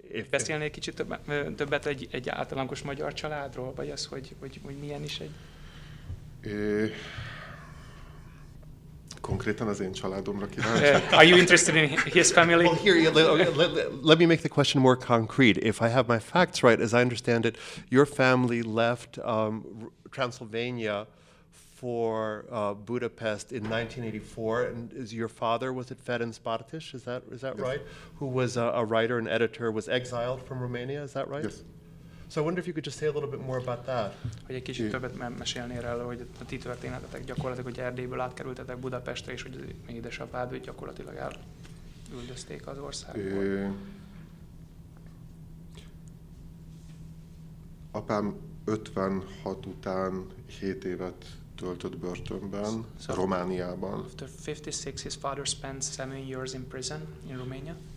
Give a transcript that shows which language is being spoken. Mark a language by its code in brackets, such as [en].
[hu] Beszélnél kicsit többet egy általányos magyar családról, vagy az, hogy milyen is egy... Konkrétan az én családomra kíváncsi. [en] Are you interested in his family? Well, here, let me make the question more concrete. If I have my facts right, as I understand it, your family left Transylvania for Budapest in 1984, and your father, was it Ferenc Bartis, is that yes. Right? Who was a writer and editor, was exiled from Romania, is that right? Yes. So I wonder if you could just say a little bit more about that. [hu] Hogy egy kicsit többet mesélnél erről, hogy a ti történetetek gyakorlatilag, hogy Erdélyből átkerültetek Budapestre, és hogy az édesapád gyakorlatilag elüldözték az országból. Apám 56 után 7 évet töltött börtönben, [en] So- [hu] Romániában. [en] After 56, his father spent 7 years in prison in Romania.